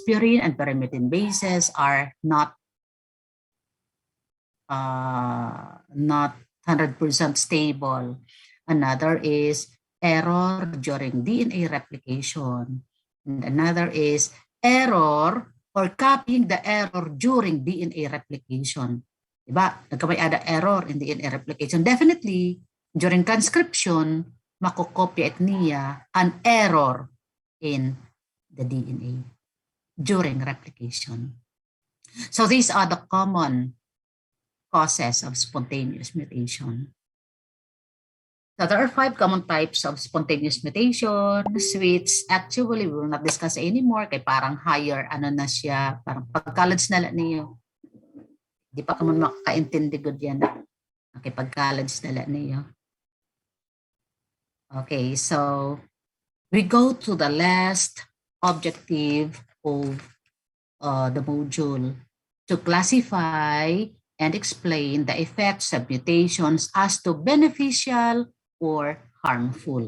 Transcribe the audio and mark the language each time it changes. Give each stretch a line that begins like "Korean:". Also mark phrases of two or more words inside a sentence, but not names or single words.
English: Purine and pyrimidine bases are not 100% stable. Another is error during DNA replication. And another is error or copying the error during DNA replication.
Waray: Diba? Nagkamay ada
English: error in DNA replication. Definitely, during transcription,
Waray: makokopya at niya an
English: error in the DNA during replication. So these are the common causes of spontaneous mutation. So there are 5 common types of spontaneous mutations, which actually we will not discuss anymore
Filipino: kay parang
English: higher,
Filipino: ano na siya, parang pag-college na lang niyo. Di pa ka man makakaintindi good yan. Okay, pag-college na lang niyo.
English: Okay, so we go to the last objective of the module to classify and explain the effects of mutations as to beneficial or harmful.